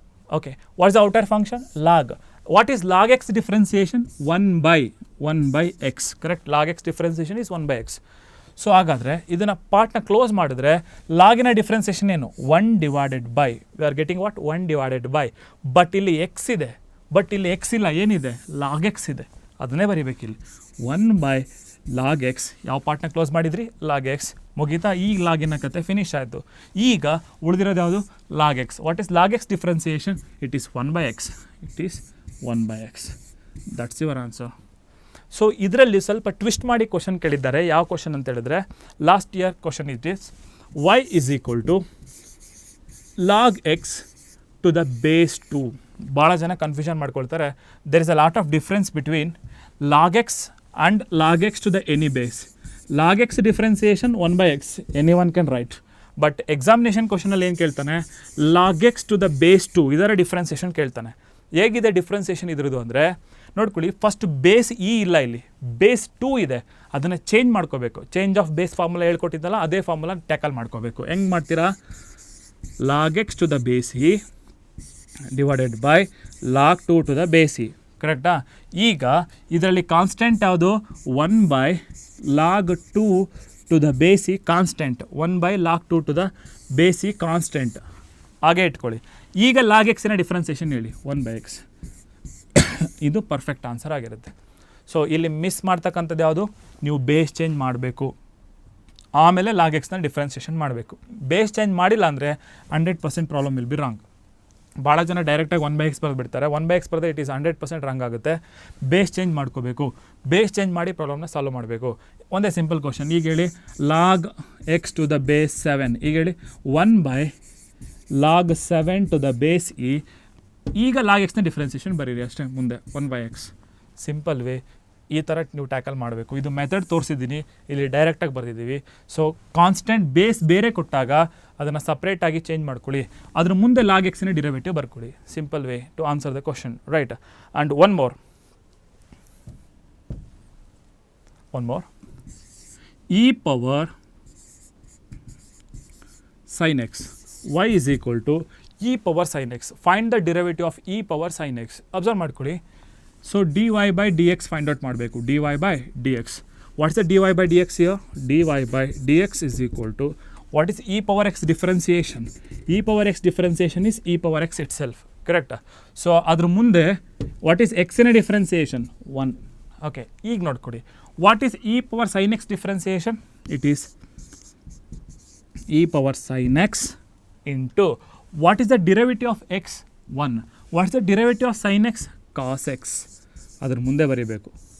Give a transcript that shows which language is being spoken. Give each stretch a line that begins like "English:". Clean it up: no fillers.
English: Okay, what is the outer function? Log. What is log x differentiation? 1/x. Correct. Log x differentiation is 1/x.
Kannada: So ಹಾಗಾದರೆ ಇದನ್ನು ಪಾರ್ಟ್ನ close ಮಾಡಿದ್ರೆ ಲಾಗಿನ differentiation ಏನು? 1/.
English: We are getting what?
Kannada: 1/. But ಇಲ್ಲಿ X ಇದೆ, but ಇಲ್ಲಿ X ಇಲ್ಲ. ಏನಿದೆ? Log X ಇದೆ. ಅದನ್ನೇ ಬರೀಬೇಕಿಲ್ಲಿ. 1/log x. ಯಾವ ಪಾರ್ಟ್ನ ಕ್ಲೋಸ್ ಮಾಡಿದ್ರಿ? Log X. ಮುಗೀತಾ? ಈ ಲಾಗಿನ ಕತೆ ಫಿನಿಶ್ ಆಯಿತು. ಈಗ ಉಳಿದಿರೋದು ಯಾವುದು? Log X.
English: What is log x differentiation? It is 1/x. It is 1/x. That's your answer.
Kannada: So ಇದರಲ್ಲಿ ಸ್ವಲ್ಪ ಟ್ವಿಸ್ಟ್ ಮಾಡಿ ಕ್ವಶನ್ ಕೇಳಿದ್ದಾರೆ. ಯಾವ ಕ್ವಶನ್ ಅಂತ ಹೇಳಿದ್ರೆ, last year question
English: It is y is equal to log x to the base 2.
Kannada: ಭಾಳ ಜನ confusion ಮಾಡ್ಕೊಳ್ತಾರೆ.
English: There is a lot of difference between log x and log x to the any base. log x differentiation 1/x. anyone can write.
Kannada: But examination ಕ್ವಶನಲ್ಲಿ ಏನು ಕೇಳ್ತಾನೆ? log x to the base 2 ಇದರ differentiation ಕೇಳ್ತಾನೆ. ಹೇಗಿದೆ differentiation ಇದ್ರದ್ದು ಅಂದರೆ ನೋಡ್ಕೊಳ್ಳಿ, first base E ಇಲ್ಲ, ಇಲ್ಲಿ ಬೇಸ್ 2 ಇದೆ. ಅದನ್ನು ಚೇಂಜ್ ಮಾಡ್ಕೋಬೇಕು. ಚೇಂಜ್ ಆಫ್ ಬೇಸ್ ಫಾರ್ಮುಲಾ ಹೇಳ್ಕೊಟ್ಟಿದ್ದಲ್ಲ, ಅದೇ ಫಾರ್ಮುಲಾ ಟ್ಯಾಕಲ್ ಮಾಡ್ಕೋಬೇಕು. ಹೆಂಗೆ ಮಾಡ್ತೀರಾ?
English: log x to the base e divided by log 2 to the base e.
Kannada: ಕರೆಕ್ಟಾ? ಈಗ ಇದರಲ್ಲಿ ಕಾನ್ಸ್ಟೆಂಟ್ ಯಾವುದು? 1/log 2 to the base e constant.
English: 1/log 2 to the base e constant.
Kannada: ಹಾಗೆ ಇಟ್ಕೊಳ್ಳಿ. ಈಗ ಲಾಗ್ ಎಕ್ಸಿನ ಡಿಫ್ರೆನ್ಸಿಯೇಷನ್ ಹೇಳಿ. 1/x. ಇದು ಪರ್ಫೆಕ್ಟ್ ಆನ್ಸರ್ ಆಗಿರುತ್ತೆ. ಸೊ ಇಲ್ಲಿ ಮಿಸ್ ಮಾಡ್ತಕ್ಕಂಥದ್ದು ಯಾವುದು? ನೀವು ಬೇಸ್ ಚೇಂಜ್ ಮಾಡಬೇಕು, ಆಮೇಲೆ ಲಾಗ್ ಎಕ್ಸ್ನ ಡಿಫ್ರೆನ್ಸಿಯೇಷನ್ ಮಾಡಬೇಕು. ಬೇಸ್ ಚೇಂಜ್ ಮಾಡಿಲ್ಲ ಅಂದರೆ 100% ಪ್ರಾಬ್ಲಮ್
English: Will be wrong.
Kannada: ಭಾಳ ಜನ ಡೈರೆಕ್ಟಾಗಿ 1/x ಬರೆದ್ಬಿಡ್ತಾರೆ. 1/x ಬರೆದ್ರೆ
English: it is
Kannada: 100% ರಾಂಗ್ ಆಗುತ್ತೆ. ಬೇಸ್ ಚೇಂಜ್ ಮಾಡ್ಕೋಬೇಕು. ಬೇಸ್ ಚೇಂಜ್ ಮಾಡಿ ಪ್ರಾಬ್ಲಮ್ನ ಸಾಲ್ವ್ ಮಾಡಬೇಕು. ಒಂದೇ ಸಿಂಪಲ್ ಕ್ವಶನ್. ಈಗ ಹೇಳಿ log x to the base 7. ಈಗ ಹೇಳಿ 1/log 7 to the base e. ಈಗ ಲಾಗ್ ಎಕ್ಸ್ನ ಡಿಫ್ರೆನ್ಸಿಯೇಷನ್ ಬರೀರಿ ಅಷ್ಟೇ. ಮುಂದೆ 1/x. Simple way. ಈ ಥರ ನೀವು ಟ್ಯಾಕಲ್ ಮಾಡಬೇಕು. ಇದು ಮೆಥಡ್ ತೋರಿಸಿದ್ದೀನಿ, ಇಲ್ಲಿ ಡೈರೆಕ್ಟಾಗಿ ಬರೆದಿದ್ದೀವಿ. ಸೊ ಕಾನ್ಸ್ಟೆಂಟ್ ಬೇಸ್ ಬೇರೆ ಕೊಟ್ಟಾಗ ಅದನ್ನು ಸಪ್ರೇಟಾಗಿ ಚೇಂಜ್ ಮಾಡ್ಕೊಳ್ಳಿ. ಅದ್ರ ಮುಂದೆ ಲಾಗ್ ಎಕ್ಸಿನ ಡಿರೈವೇಟಿವ್ ಬರ್ಕೊಳ್ಳಿ.
English: Simple way to answer the question, right? And one more. e power sin x. y is equal to e power sin x. Find the derivative of e power sin x.
Kannada: Observe ಮಾಡ್ಕೊಳ್ಳಿ. So dy by dx find out ಮಾಡಬೇಕು.
English: dy by dx. What's the dy by dx here? dy by dx is equal to what is e power x differentiation? e power x differentiation is e power x itself. Correct?
Kannada: So ಅದ್ರ ಮುಂದೆ
English: what is
Kannada: ಎಕ್ಸಿನ differentiation 1. Okay, ಈಗ ನೋಡ್ಕೊಡಿ.
English: What is e power sine x differentiation? It is e power sine x into what is the derivative of x? 1. What is the derivative of sine x? Cos x.
Kannada: ಅದ್ರ ಮುಂದೆ ಬರೀಬೇಕು.